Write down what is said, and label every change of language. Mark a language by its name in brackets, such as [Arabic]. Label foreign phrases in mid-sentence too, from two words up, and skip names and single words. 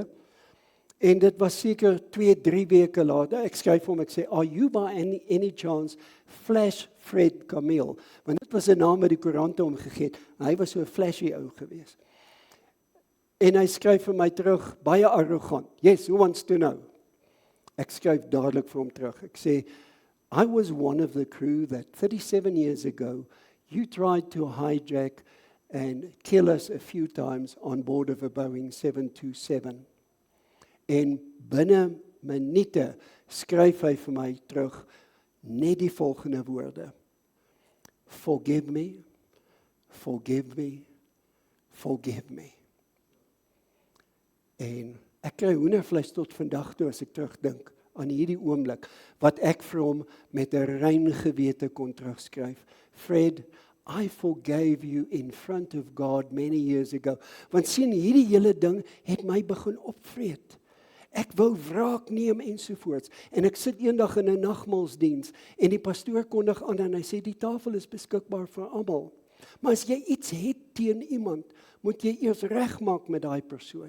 [Afrikaans] En dit was seker 2-3 weke later, ek skryf hom, ek sê, [English] "Are you by any chance Flash Fred Camille?" [Afrikaans] Want dit was 'n naam wat die koerante hom gegee het. Hy was so 'n flashy ou gewees. En hy skryf vir my terug, baie arrogant. [English] "Yes, who wants to know?" [Afrikaans] Ek skryf dadelik vir hom terug. Ek sê, [English] "I was one of the crew that 37 years ago you tried to hijack and kill us a few times on board of a Boeing 727. [Afrikaans] En binne minute skryf hy vir my terug net die volgende woorde. [English] Forgive me, forgive me, forgive me. [Afrikaans] En ek kry hoendervleis tot vandag toe as ek terugdink aan hierdie oomblik wat ek vir hom met 'n rein gewete kon terugskryf. [English] Fred, I forgave you in front of God many years ago. [Afrikaans] Want sien, hierdie hele ding het my begin opvreet. Ek wou wraak neem ensovoorts. En ek sit eendag in 'n nagmaalsdiens en die pastoor kondig aan en hy sê die tafel is beskikbaar vir almal. Maar as jy iets het teen iemand, moet jy eers regmaak met daai persoon.